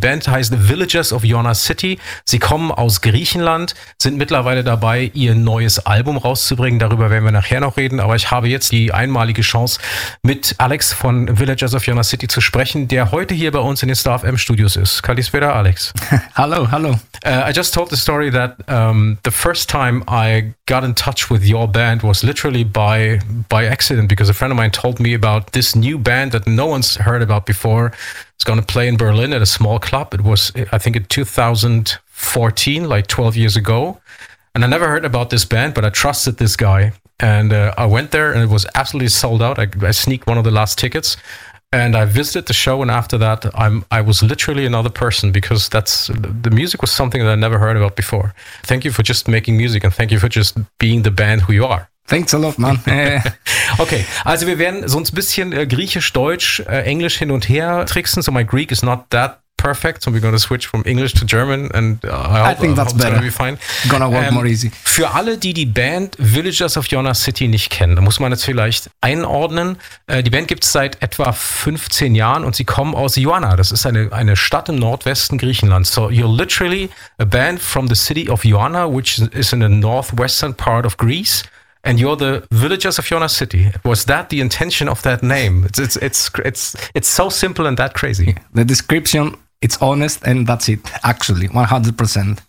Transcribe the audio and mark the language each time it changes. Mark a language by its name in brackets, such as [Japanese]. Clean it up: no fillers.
[German] Die Band heißt Villagers of Yonah City. Sie kommen aus Griechenland, sind mittlerweile dabei, ihr neues Album rauszubringen. Darüber werden wir nachher noch reden. Aber ich habe jetzt die einmalige Chance, mit Alex von Villagers of Yonah City zu sprechen, der heute hier bei uns in den Star FM Studios ist. [Greek] Kalispera, Alex. [German] Hallo, hallo. [English] I just told the story that the first time I got in touch with your band was literally by accident, because a friend of mine told me about this new band that no one's heard about before. It's going to play in Berlin at a small club. It was, I think, in 2014, like 12 years ago. And I never heard about this band, but I trusted this guy. And I went there and it was absolutely sold out. I sneaked one of the last tickets. And I visited the show, and after that, I was literally another person, because that's the music was something that I never heard about before. Thank you for just making music, and thank you for just being the band who you are. Thanks a lot, man. [German] Okay, also wir werden so ein bisschen Griechisch, Deutsch, Englisch hin und her tricksen. [English] So my Greek is not that perfect, so we're gonna switch from English to German, and I hope it's gonna be fine. Gonna work more easy. [German] Für alle, die die Band Villagers of Yonah City nicht kennen, da muss man jetzt vielleicht einordnen. Die Band gibt es seit etwa 15 Jahren und sie kommen aus Yonah. Das ist eine Stadt im Nordwesten Griechenlands. [English] So you're literally a band from the city of Yonah, which is in the northwestern part of Greece. And you're the Villagers of Yonah City. Was that the intention of that name? It's so simple and that crazy. Yeah. The description, it's honest, and that's it, actually, 100%.